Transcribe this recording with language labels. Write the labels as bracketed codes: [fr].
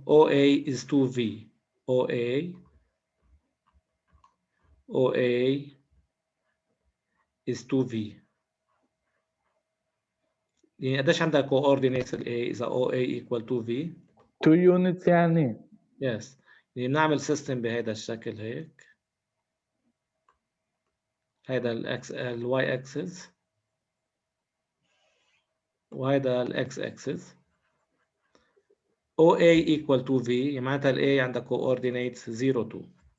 [en] OA is 2V. OA is 2V. [ar] يعني قديش عندك coordinates ال A إذا OA equal 2V؟ 2 units يعني. [en] Yes. [ar] يعني بنعمل system بهذا الشكل هيك. هذا ال Y axis وهذا ال X axis. [en] OA equal 2V [ar] يعني معناتها ال A عندها coordinates 0 2.